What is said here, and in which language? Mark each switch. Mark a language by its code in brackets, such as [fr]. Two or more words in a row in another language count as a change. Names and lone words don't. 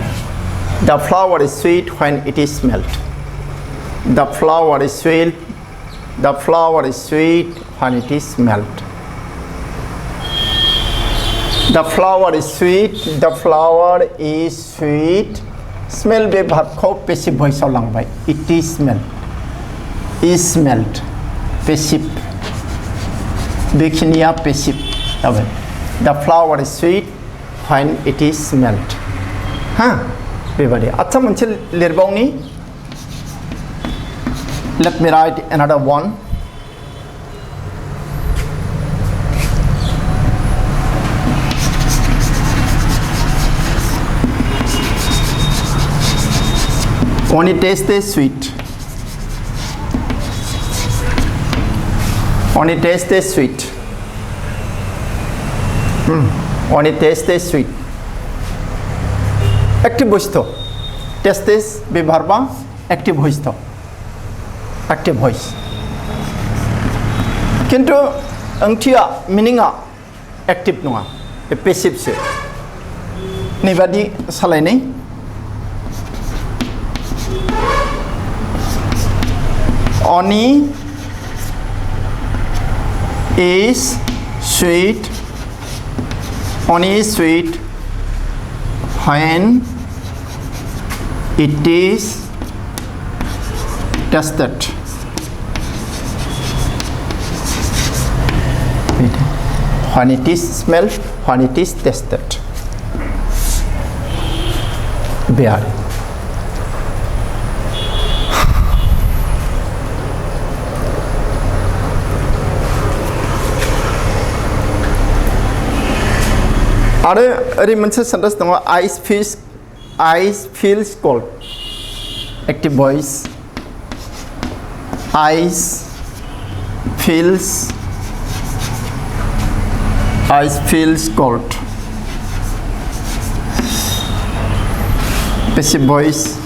[en] The flower is sweet when it is smelled. The flower is sweet. The flower is sweet when it is smelled. The flower is sweet. The flower is sweet. Smell बे verb-khou passive voice-av लांबाय. It is smelled. Is smelled. [brx] पेसिभ. बेखिनिया पेसिभ जाबाय. [en] The flower is sweet when it is smelled. [brx] हा बेबादि. आच्छा मोनसे लिरबावनि. [en] Let me write another one. When it tastes sweet. When it tastes sweet. When it tastes sweet. Active voice to. Tastes be verba active voice to. Active voice. [brx] किन्तु ओंथिया meaning-आ active नङा बे passive सो नैबादि सालायनाय [en] Honey is sweet. Honey is sweet when it is tasted. When it is smelled, when it is tasted. Bear. [brx] आरो ओरै मोनसे सेन्टेन्स दङ [en] eyes feels cold active voice eyes feels cold passive voice